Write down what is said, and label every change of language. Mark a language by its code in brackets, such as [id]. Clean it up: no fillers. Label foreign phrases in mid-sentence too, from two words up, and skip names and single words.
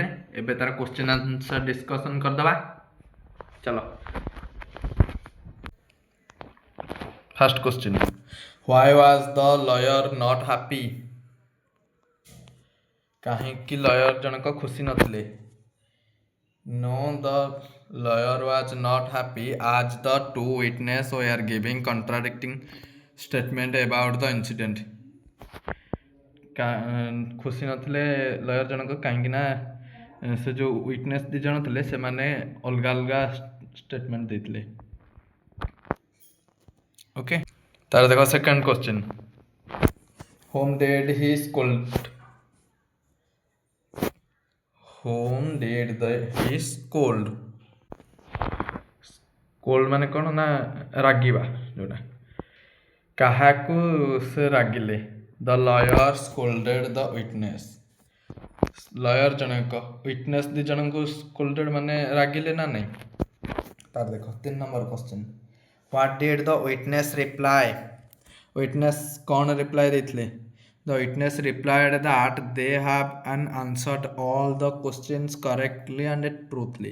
[or] ଏବେ ତାର [en] question answer discussion [or] କରିଦେବା। ଚାଲ। [en] First question, why was the lawyer not happy? [or] କାହିଁକି ଲୟର୍ ଜଣକ ଖୁସି ନଥିଲେ? [en] No, the lawyer was not happy as the two witnesses were giving contradicting statement about the incident. [or] ଖୁସି ନଥିଲେ ଲୟର ଜଣକ କାହିଁକି ନା ସେ ଯେଉଁ ୱିଟନେସ୍ ଦୁଇ ଜଣ ଥିଲେ ସେମାନେ ଅଲଗା ଅଲଗା ଷ୍ଟେଟମେଣ୍ଟ ଦେଇଥିଲେ। ଓକେ, ତାର ଦେଖ [en] second question, whom did he scold? whom did he scold? [or] scold ମାନେ କ'ଣ ନା ରାଗିବା, ଯୋଉଟା କାହାକୁ ସେ ରାଗିଲେ? [en] The lawyer scolded the witness. [or] ଲୟର ଜଣକ ୱିଟନେସ୍ ଦୁଇ ଜଣଙ୍କୁ ସ୍କୋଲ୍ଡେଡ୍ ମାନେ ରାଗିଲେ ନା ନାହିଁ? ତାର ଦେଖ [en] 3 number question, what did the witness reply? [or] ୱିଟନେସ୍ କ'ଣ ରିପ୍ଲାଏ ଦେଇଥିଲେ? [en] The witness replied that they have answered all the questions correctly and truthfully.